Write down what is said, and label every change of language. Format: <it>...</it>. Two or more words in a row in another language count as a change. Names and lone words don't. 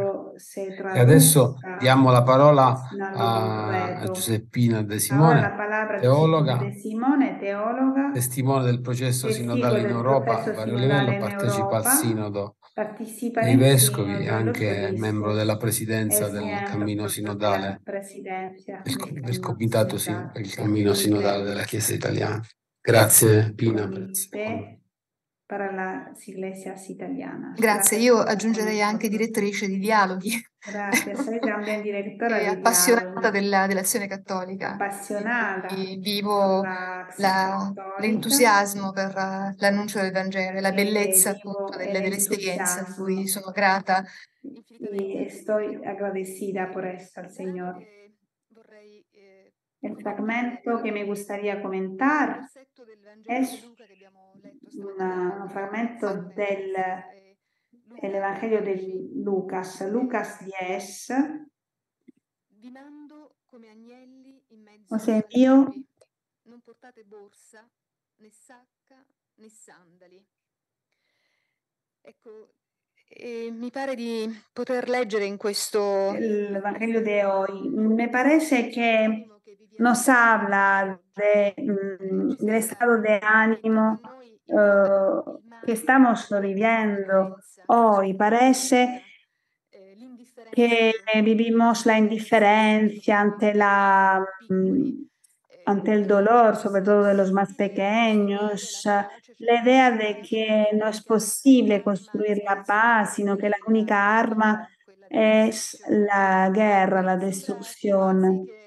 <it>E adesso diamo la parola a Giuseppina De Simone, teologa, testimone del processo sinodale in Europa a vario livello, partecipa al Sinodo dei Vescovi e anche membro della presidenza del Cammino Sinodale, del Comitato per il Cammino Sinodale della Chiesa Italiana. Grazie Pina per essere</it> <es>para las iglesias italianas.</es> <it>Grazie, io aggiungerei anche direttrice di dialoghi. Grazie, sei</it> <es>también directora</es> <it>E di appassionata dialoghi. dell'azione cattolica. Appassionata. Vivo l'entusiasmo per l'annuncio del Vangelo e la bellezza appunto delle esperienze a cui sono grata.</it> <es>Y estoy agradecida por esto al Señor. El fragmento que me gustaría comentar es un fragmento del Evangelio de Lucas, Lucas 10. Os envío</es> <it>non portate borsa, né sacca, né sandali. Ecco, mi pare di poter leggere in questo</it> <es>el Evangelio de hoy. Me parece que nos habla del estado de ánimo que estamos viviendo hoy. Parece que vivimos la indiferencia ante el dolor, sobre todo de los más pequeños, la idea de que no es posible construir la paz, sino que la única arma es la guerra, la destrucción.</es>